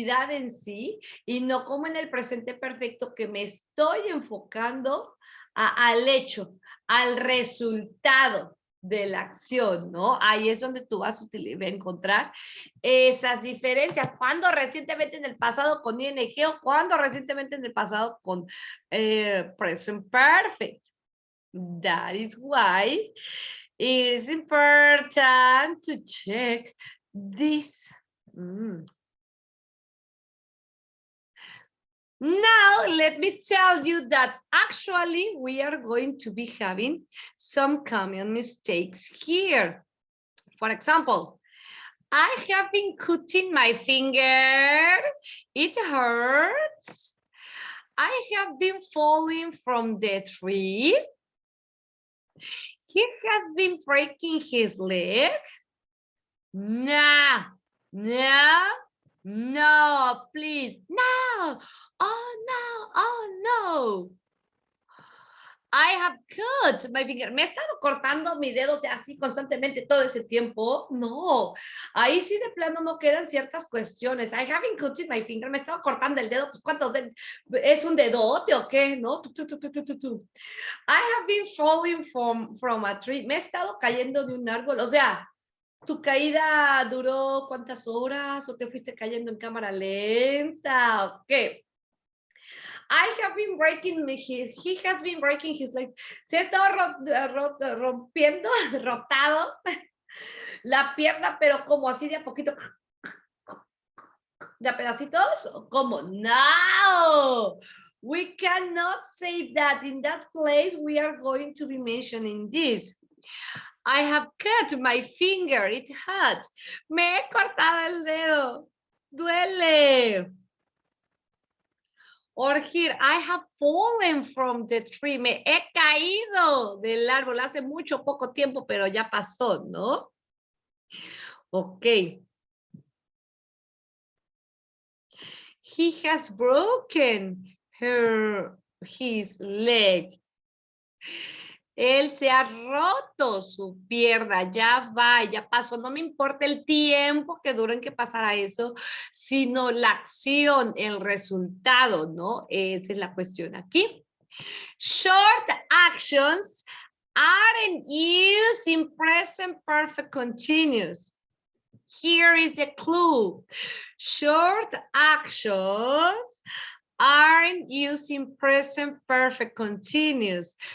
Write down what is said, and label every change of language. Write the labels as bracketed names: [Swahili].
[Spanish] en sí, y no como en el presente perfecto que me estoy enfocando al hecho, al resultado de la acción, ¿no? Ahí es donde tú vas a encontrar esas diferencias. Cuando recientemente en el pasado con ing o cuando recientemente en el pasado con present perfect. [English] That is why it is important to check this. Now, let me tell you that actually we are going to be having some common mistakes here. For example, I have been cutting my finger. It hurts. I have been falling from the tree. He has been breaking his leg. Nah, no, please, no. Oh, no. I have cut my finger. [Spanish] ¿Me he estado cortando mi dedo, o sea, así constantemente todo ese tiempo? No. Ahí sí de plano no quedan ciertas cuestiones. [English] I haven't cut my finger. [Spanish] Me estaba cortando el dedo. Pues ¿cuántos dedos? ¿Es un dedote o qué? ¿No? [English] I have been falling from a tree. [Spanish] Me he estado cayendo de un árbol. O sea, ¿tu caída duró cuántas horas o te fuiste cayendo en cámara lenta? Ok. [English] I have been breaking he has been breaking his leg. [Spanish] Se ha estado rompiendo, rotado la pierna, pero como así de a poquito. ¿De a pedacitos? ¿Cómo? No! [English] We cannot say that. In that place, we are going to be mentioning this. I have cut my finger. It hurts. [Spanish] Me he cortado el dedo. Duele. [English] Or here, I have fallen from the tree. [Spanish] Me he caído del árbol hace mucho, poco tiempo, pero ya pasó, ¿no? Ok. He has broken his leg. Él se ha roto su pierna, ya va, ya pasó. No me importa el tiempo que dure en que pasara eso, sino la acción, el resultado, ¿no? Esa es la cuestión aquí. [English] Short actions aren't used in present perfect continuous. Here is a clue. Short actions aren't using present perfect continuous.